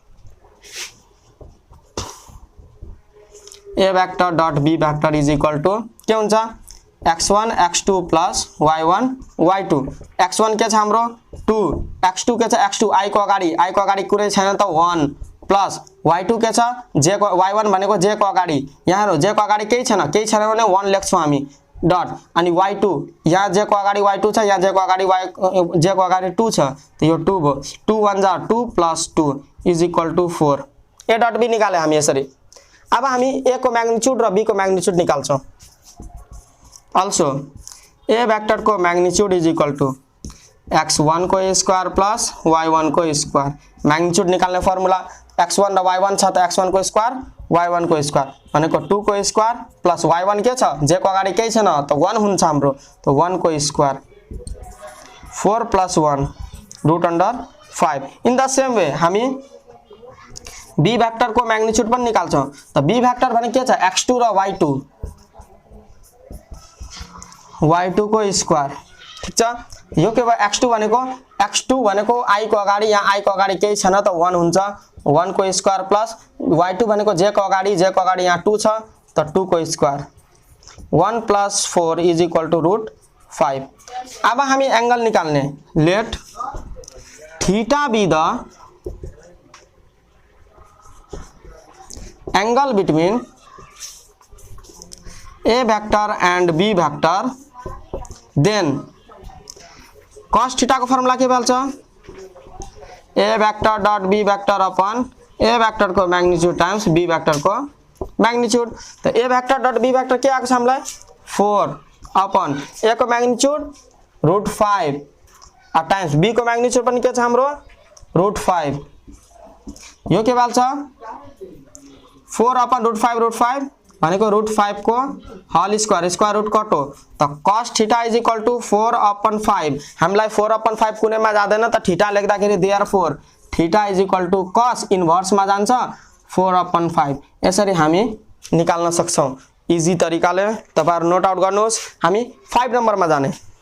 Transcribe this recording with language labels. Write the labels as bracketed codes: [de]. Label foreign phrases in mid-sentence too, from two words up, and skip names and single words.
[en] a vector dot b vector is equal to [ne] के हुन्छ x1 x2 plus y1 y2 x1 के छ हाम्रो 2 x2 के छ x2 i को अगाडि कुनै छैन त 1 प्लस y2 के छ j को y1 भनेको j को अगाडि यहाँ हेरौ j को अगाडि केही छैन भने 1 लेख्छौं हामी डट अनि y2 यहाँ j को अगाडि y2 छ यहाँ j को अगाडि j को अगाडि 2 छ त यो 2 भयो 2 1 जा 2 plus 2 [en] is equal to [ne] 4 a डट b निकाले हामी यसरी अब हामी a को म्याग्निट्युड र b को म्याग्निट्युड निकाल्छौं Also, a वेक्टर को [en] magnitude is equal to [ne] x1 को स्क्वायर प्लस y1 को स्क्वायर मैग्नीट्यूड निकाल्ने फर्मुला x1 र y1 छ त x1 को स्क्वायर y1 को स्क्वायर भनेको 2 को स्क्वायर प्लस y1 के छ j को अगाडि केही छैन त 1 हुन्छ हाम्रो त 1 को स्क्वायर 4 plus 1 [en] root under 5 in the same way [ne] हामी b वेक्टर को मैग्नीट्यूड पनि निकाल्छौं त b वेक्टर भने के छ x2 र y2 y2 को स्क्वायर ठीक छ यो के भयो x2 भनेको i को अगाडि यहाँ i को अगाडि केही छैन त 1 हुन्छ 1 को स्क्वायर प्लस y2 भनेको j को अगाडि यहाँ 2 छ त 2 को स्क्वायर 1 plus 4 [en] is equal to root 5 [ne] अब हामी एंगल निकाल्ने [en] let theta be the angle between a vector and b vector then cos theta को फर्मुला के भन्छ a vector dot b vector upon a vector [ne] को [en] magnitude times b vector [ne] को मैग्नीट्यूड त [en] a vector dot b vector [ne] के आको छ हामीलाई [en] 4 upon a [ne] को मैग्नीट्यूड [en] root 5 times b [ne] को मैग्नीट्यूड पनि के छ हाम्रो रूट 5 यो के भन्छ [en] 4 upon root 5 [ne] भनेको रूट 5 को [en] whole square root cut [ne] हो त [en] cos theta is equal to 4 upon 5 [ne] हामीलाई [en] 4 upon 5 [ne] कुनैमा जादैन त थीटा लेख्दाखेरि [en] therefore theta is equal to cos inverse [ne] मा जान्छ [en] 4 upon 5 [ne] यसरी हामी निकाल्न सक्छौं इजी तरिकाले तपाईहरु [en] note out [ne] गर्नुहोस् हामी 5 नम्बरमा जाने